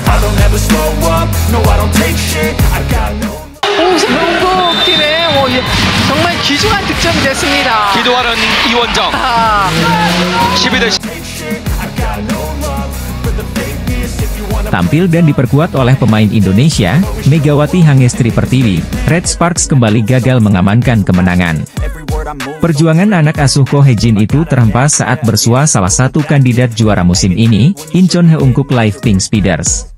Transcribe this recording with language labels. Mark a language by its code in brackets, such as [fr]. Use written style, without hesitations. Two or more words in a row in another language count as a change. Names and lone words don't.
[en] I'll never slow up, no I don't take shit, I got no. [ko] 한국팀의 정말 귀중한 득점이 됐습니다. 기도하는 이원정. 12대 10. [id] Tampil dan diperkuat oleh pemain Indonesia, Megawati Hangestri Pertiwi, Red Sparks kembali gagal mengamankan kemenangan. Perjuangan anak asuh Ko Hye-jin itu terhempas saat bersua salah satu kandidat juara musim ini, Incheon Heungkuk Live Pink Speeders.